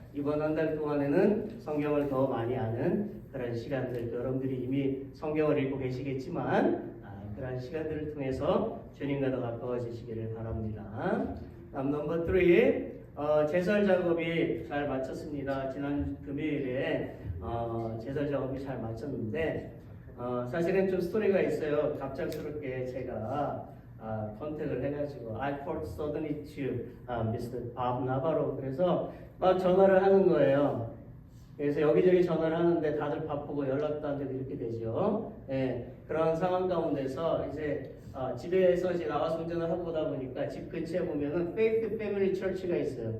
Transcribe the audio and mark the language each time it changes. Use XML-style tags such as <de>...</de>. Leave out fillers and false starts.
<ko>이번 한 달 동안에는 성경을 더 많이 아는 그런 시간들, 여러분들이 이미 성경을 읽고 계시겠지만, 그런 시간들을 통해서 주님과 더 가까워지시기를 바랍니다. 넘버 3, 제설 작업이 잘 마쳤습니다. 지난 금요일에 제설 작업이 잘 마쳤는데 사실은 좀 스토리가 있어요. 갑작스럽게 제가 컨택을 해가지고</ko> <en>I called suddenly to Mr. Bob Navarro.</en> <ko>그래서 막 전화를 하는 거예요. 그래서 여기저기 전화를 하는데 다들 바쁘고 연락도 안 되고 이렇게 되죠. 예, 그런 상황 가운데서 이제 집에서 이제 나와서 운전을 하고 오다 보니까 집 근처에 보면은 Faith Family Church가 있어요.</ko>